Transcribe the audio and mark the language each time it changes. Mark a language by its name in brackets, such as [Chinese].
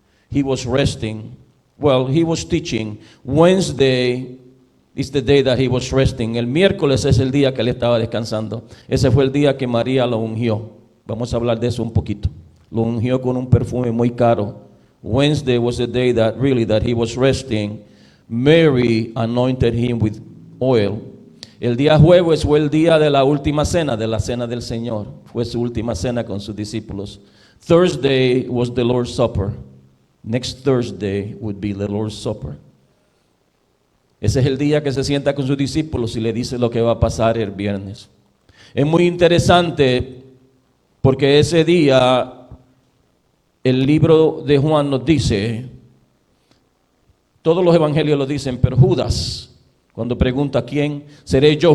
[English] He was resting. Well, he was teaching. Wednesday is the day that he was resting. [Spanish] El miércoles es el día que él estaba descansando. Ese fue el día que María lo ungió. Vamos a hablar de eso un poquito. Lo ungió con un perfume muy caro. [English] Wednesday was the day that he was resting. Mary anointed him with oil. [Spanish] El día jueves fue el día de la última cena, de la cena del Señor. Fue su última cena con sus discípulos. [English] Thursday was the Lord's Supper. Next Thursday would be the Lord's Supper. [Spanish] Ese es el día que se sienta con sus discípulos y le dice lo que va a pasar el viernes. Es muy interesante porque ese día el libro de Juan nos dice, todos los evangelios lo dicen, pero Judas, cuando pregunta quién, ¿seré yo?